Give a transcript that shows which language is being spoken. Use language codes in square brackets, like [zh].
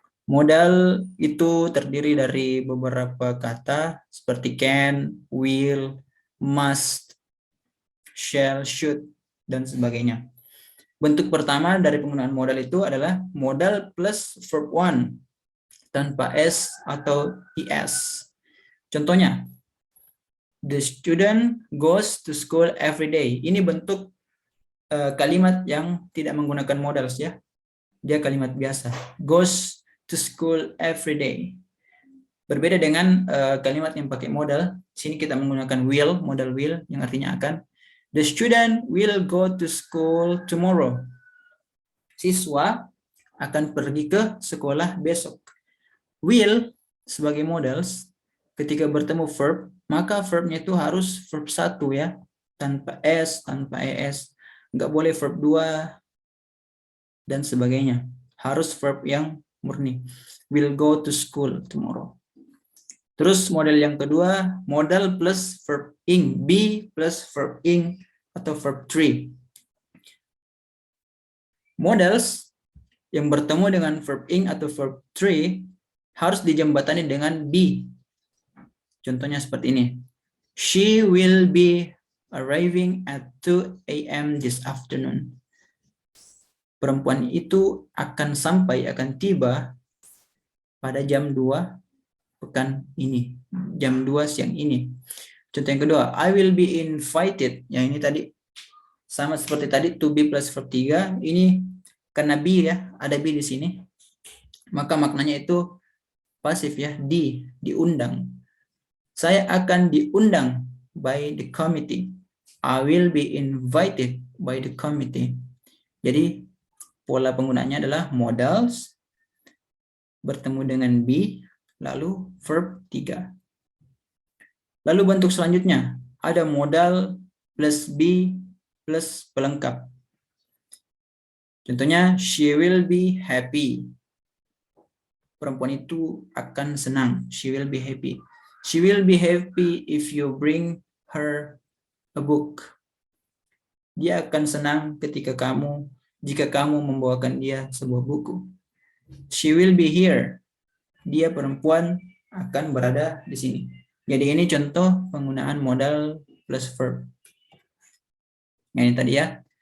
[id] Modal itu terdiri dari beberapa kata seperti can, will, must, shall, should, dan sebagainya. Bentuk pertama dari penggunaan modal itu adalah modal plus verb one tanpa s atau es. Contohnya, [en] the student goes to school every day. [id] Ini bentuk kalimat yang tidak menggunakan modal ya. Dia kalimat biasa. [en] Goes to school every day. [id] Berbeda dengan kalimat yang pakai modal. Sini kita menggunakan will, modal will yang artinya akan. [en] The student will go to school tomorrow. [id] Siswa akan pergi ke sekolah besok. Will sebagai modals ketika bertemu verb, maka verbnya itu harus verb 1 ya, tanpa s, tanpa es. Nggak boleh verb 2 dan sebagainya. Harus verb yang murni. [en] Will go to school tomorrow. [id] Terus model yang kedua, modal plus verb ing, be plus verb ing atau verb 3. Modals yang bertemu dengan verb ing atau verb 3 harus dijembatani dengan be. Contohnya seperti ini. [en] She will be arriving at 2 a.m. this afternoon. [id] Perempuan itu akan sampai, akan tiba pada jam 2 pekan ini. Jam 2 siang ini. Contoh yang kedua, [en] I will be invited. [id] Yang ini tadi sama seperti tadi, to be plus verb 3. Ini karena be ya, ada be di sini. Maka maknanya itu pasif ya, diundang. Saya akan diundang [en] by the committee. I will be invited by the committee. [id] Jadi pola penggunaannya adalah modals bertemu dengan be lalu verb 3. Lalu bentuk selanjutnya ada modal plus be plus pelengkap. Contohnya, [en] she will be happy. [id] Perempuan itu akan senang. [en] She will be happy. She will be happy if you bring her a book. [id] Dia akan senang jika kamu membawakan dia sebuah buku. [en] She will be here. [id] Dia perempuan akan berada di sini. Jadi ini contoh penggunaan modal plus verb. Nah, ini tadi ya.